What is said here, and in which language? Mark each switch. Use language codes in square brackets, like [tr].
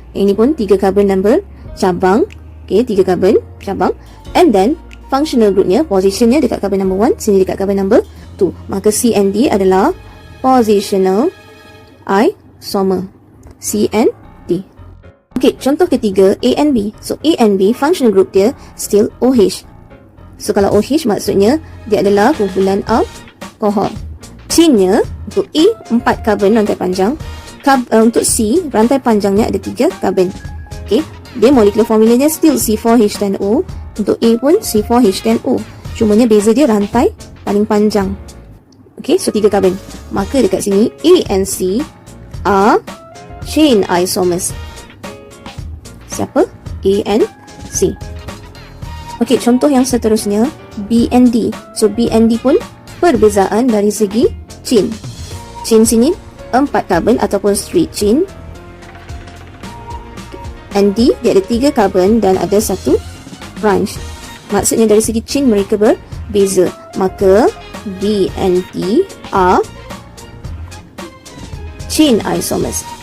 [ms] Yang ini pun 3 karbon dan bercabang. Okey, 3 karbon, cabang. [en] And then functional groupnya, positionnya dekat carbon number 1, sini dekat carbon number 2. [ms] Maka C and D adalah positional isomer. C and D. Okey, contoh ketiga, A and B. [en] So A and B, functional group dia still OH. [ms] So kalau OH maksudnya dia adalah kumpulan alkohol. Chainnya untuk A 4 karbon rantai panjang, untuk C rantai panjangnya ada 3 karbon. Okey, dia molekular formulanya still C4H10O. Untuk A pun C4H10O. Cumanya beza dia rantai paling panjang. Okey, so 3 karbon. Maka dekat sini [en] A and C are chain isomers. [ms] Siapa? A and C. Okey, contoh yang seterusnya B and D. So B and D pun perbezaan dari segi chain. Chain sini 4 karbon ataupun straight chain. And D dia ada 3 karbon dan ada 1 branch. Maksudnya dari segi chain mereka berbeza. [en] Maka B and D are chain isomers.